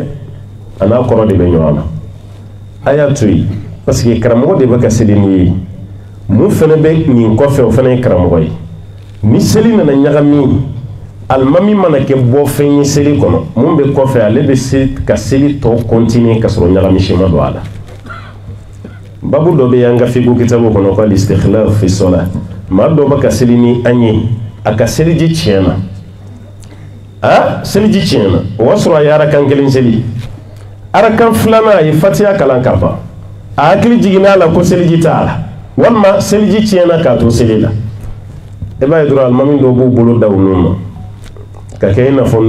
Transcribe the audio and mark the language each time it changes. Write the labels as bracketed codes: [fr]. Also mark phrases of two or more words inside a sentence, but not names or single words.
[bm] a n'a kɔrɔ de bɛ ɲɔgɔn na a y'a to yen [fr] parce que [bm] karamɔgɔ de bɛ ka seli n'i ye mun fana bɛ nin kɔfɛ o fana ye karamɔgɔ ye ni seli nana ɲagami alimami mana kɛ bɔ fɛn ye seli kɔnɔ mun bɛ kɔfɛ ale bɛ se ka seli tɔ continuer ka sɔrɔ ɲagami si ma don a la babu dɔ bɛ y'an ka fiqhu kitabu kɔnɔ ko [ar] الاستخلاف في الصلاة [bm] maa dɔ bɛ ka seli ni an ye a ka seliji tiɲɛna seliji tiɲɛna o b'a sɔrɔ a ye arakan kelen seli arakan filanan a ye fatiha kalan ka ban a hakili jiginna a la ko seliji t'a la walima seliji tiɲɛna k'a to seli la e b'a ye dɔrɔn alimami dɔw b'u bolo da u nun ma ka kɛ i n'a fɔ